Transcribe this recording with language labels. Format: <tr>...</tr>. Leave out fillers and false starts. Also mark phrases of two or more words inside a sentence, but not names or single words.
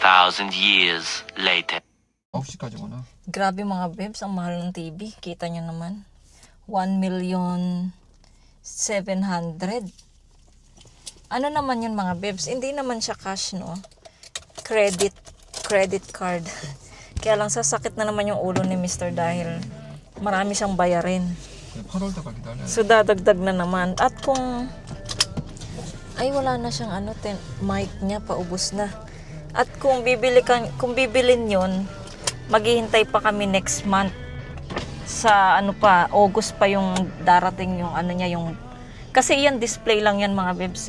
<en>2,000 years later.</en> <ko>9시까지 오나?</ko> <tl>Grabe mga bebs, ang mahal ng TV. Kita nyo naman. 1,700,000. Ano naman yun mga bebs? Hindi naman siya cash, no?</tl> <en>Credit card.</en> <tl>Kaya lang sasakit na naman yung ulo ni Mr. dahil marami siyang bayarin.</tl> <ko>8월 때까지 기다려야 돼.</ko> <tl>So dadagdag na naman. At kung ay wala na siyang mic niya paubos na. At kung bibilin 'yon, maghihintay pa kami</tl> <en>next month.</en> <tl>Sa August pa yung darating yung niya yung kasi yan display lang yan mga bebs eh.</tl>